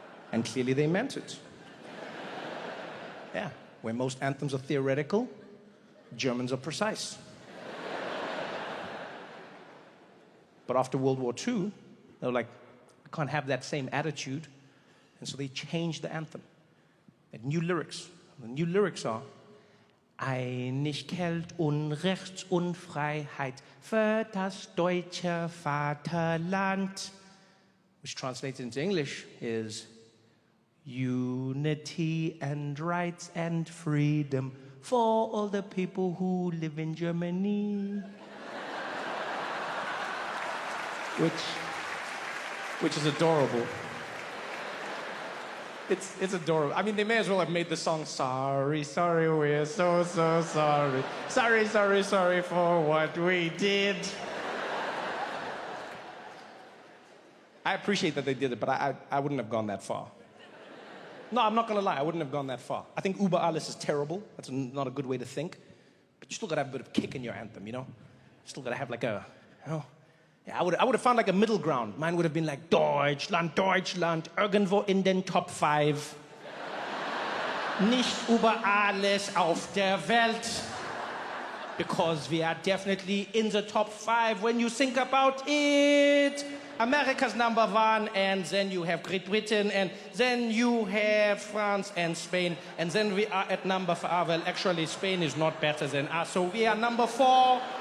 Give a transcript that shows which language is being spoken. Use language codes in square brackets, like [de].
[en] And clearly they meant it. Yeah, where most anthems are theoretical, Germans are precise. But after World War II, they were like, we can't have that same attitude. And so they changed the anthem. And new lyrics. The new lyrics are, [de] Einigkeit und Recht und Freiheit für das deutsche Vaterland. [en] Which translated into English is, unity and rights and freedom for all the people who live in Germany. Which is adorable. It's adorable. I mean, they may as well have made the song, sorry, sorry, we're so, so sorry. Sorry, sorry, sorry for what we did. I appreciate that they did it, but I wouldn't have gone that far. No, I'm not gonna lie, I wouldn't have gone that far. I think Über alles is terrible. That's not a good way to think. But you still gotta have a bit of kick in your anthem, you know? You still gotta have like a, you know? Yeah, I would have found like a middle ground. Mine would have been like, [de] Deutschland, Deutschland, irgendwo in den Top 5. Nicht über alles auf der Welt. [en] Because we are definitely in the top 5 when you think about it. America's number 1, and then you have Great Britain, and then you have France and Spain, and then we are at number 5. Well, actually, Spain is not better than us, so we are number 4.